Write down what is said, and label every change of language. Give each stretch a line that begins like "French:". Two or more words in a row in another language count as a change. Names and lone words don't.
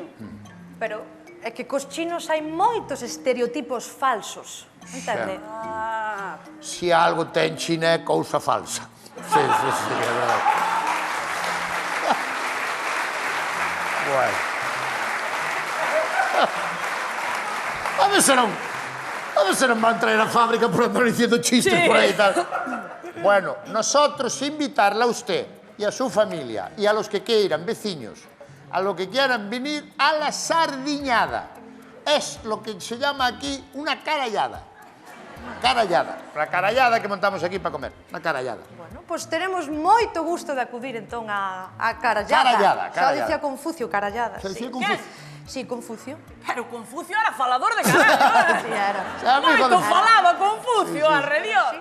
Galician: Pero é que cos chinos hai moitos estereotipos falsos, entende? Ah, Si algo ten China é cousa falsa. Sí, sí, sí, é verdade. Bueno. A ver se non van traer a fábrica por andar
Spanish: diciendo chistes
Galician: Sí.
Spanish: por ahí y tal. Bueno, nosotros invitarla a usted y a su familia y a los que quieran, vecinos, a lo que quieran venir a la sardiñada. Es lo que se llama aquí una carallada. Carallada. La carallada que montamos aquí para comer. Una carallada.
Galician: Bueno, pois teremos moito gusto de acudir entón a carallada. Carallada, Xa carallada. dicía Confucio, carallada.
Spanish: Se decía Sí. Confucio. Sí, Confucio.
Galician: pero Confucio era falador de caralho, Sí, eh? era. Amigo Moito de- falaba Confucio, arre Dios.